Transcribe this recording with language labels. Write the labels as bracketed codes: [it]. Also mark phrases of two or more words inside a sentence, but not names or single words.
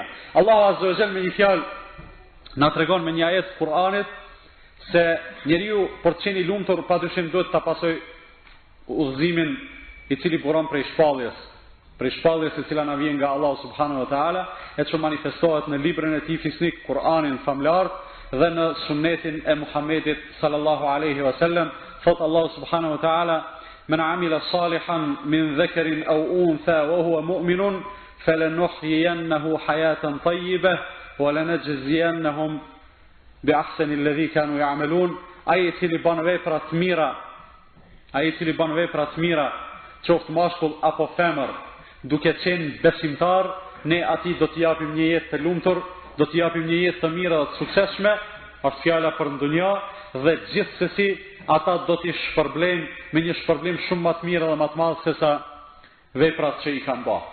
[sq] Allahu azza wa jall me një fjalë na tregon me një ajet të Kur'anit se njeriu për të qenë i lumtur padyshim duhet ta pasojë udhëzimin i cili buron prej shpalljes e cila na vjen nga Allahu [ar] سبحانه وتعالى, [sq] e që manifestohet në librin e tij fisnik Kur'anin famlar dhe në sunnetin e Muhamedit [ar] صلى الله عليه وسلم. Thot Allahu سبحانه وتعالى: "من عمل صالحا من ذكر أو أنثى وهو مؤمن فلنحيينه حياة طيبة ولنجزينهم بأحسن الذي كانوا يعملون." [sq] Ai i cili bën vepra të mira ai i cili bën vepra të mira, qoftë mashkull apo femër, duke qenë besimtar, ne atij do t'i japim një jetë të lumtur, do t'i japim një jetë të mirë dhe të suksesshme, është fjala për ndonjë, dhe gjithsesi ata do t'i shpërblejnë me një shpërblim shumë më të mirë dhe më të madh se sa veprat që i kanë bërë.